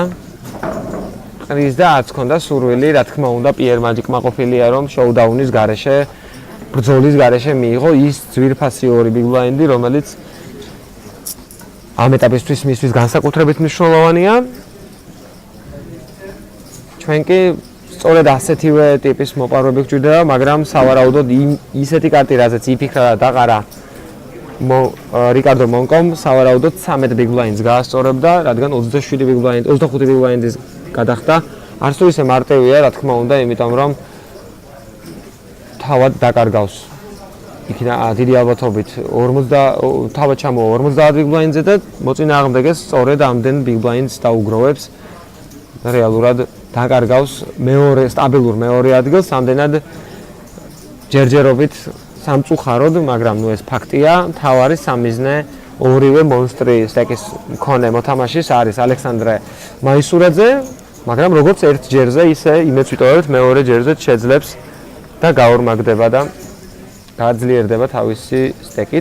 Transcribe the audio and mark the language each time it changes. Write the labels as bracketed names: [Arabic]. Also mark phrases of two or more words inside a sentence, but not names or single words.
[Georgian] ყრის და არც ქონდა სურვილი, რა თქმა უნდა, პიერ მაჯიკმა ყოფილია რომ შოუდაუნის გარეშე, ბრძოლის გარეშე მიიღო ის ძვირფასი ორი [English] big blind-ი, [Georgian] რომელიც ამ ეტაპისთვის მისთვის განსაკუთრებით მნიშვნელოვანია. ჩვენ კი სწორედ ასეთივე ტიპის მოპარვები გვჭირდება, მაგრამ სავარაუდოდ ისეთი კარტი, რაზეც იფიქრა და დაყარა რიკარდო მონკომ, სავარაუდოდ 13 [English] big blind-ს [Georgian] გაასწორებდა, რადგან 27 [English] big blind, [Georgian] 25 [English] big blind-ის [Georgian] გადახდა. არც თუ ისე მარტივია, რა თქმა უნდა, იმიტომ რომ თავად დაკარგავს. იქნა დიდი ალბათობით 40 თავად ჩამოვა 50 [English] big blind-ზე [Georgian] და მოწინააღმდეგეს სწორედ ამდენ [English] big blind-ს [Georgian] დაუგროვებს. რეალურად დაკარგავს მეორე სტაბილურ მეორე ადგილს, ამდენად ჯერჯერობით სამწუხაროდ, მაგრამ ნუ ეს ფაქტია, თავარი სამიზნე ორივე მონსტრი სტეკის მქონე მოთამაშის არის ალექსანდრე მაისურაძე, მაგრამ როგორც ერთ ჯერზე, ისე იმეც ვიტოვებთ მეორე ჯერზე შეძლებს და გაორმაგდება და გაძლიერდება თავისი სტეკით.